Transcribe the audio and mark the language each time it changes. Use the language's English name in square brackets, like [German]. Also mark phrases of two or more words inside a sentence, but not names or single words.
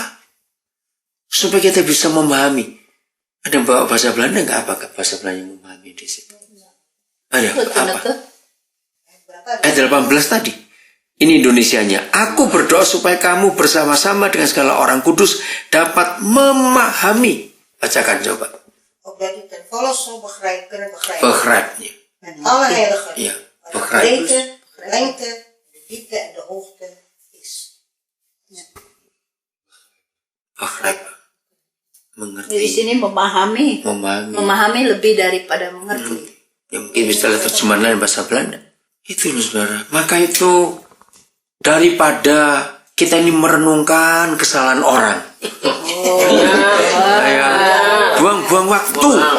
[Indonesian] Supaya kita bisa memahami. Ada bawa bahasa Belanda nggak? Apa bahasa Belanda yang memahami di situ? Ada apa? Ayat 18 tadi. Ini Indonesianya. Aku berdoa supaya kamu bersama-sama dengan segala orang kudus dapat memahami. Bacakan coba. [Dutch] Opdat u ten volle zal kunnen begrijpen. [Indonesian] Begrijpnya. [Dutch] Met alle heiligen. Ja, Wat de begrijp. breedte, de lengte, de diepte en de hoogte is. Begrijp. [Indonesian] Di Mengerti. sini memahami. Memahami. Memahami lebih daripada mengerti. Ya mungkin bisa lihat terjemahan lain bahasa Belanda. Itu loh saudara. Maka itu daripada kita ini merenungkan kesalahan orang. Ya, buang-buang waktu.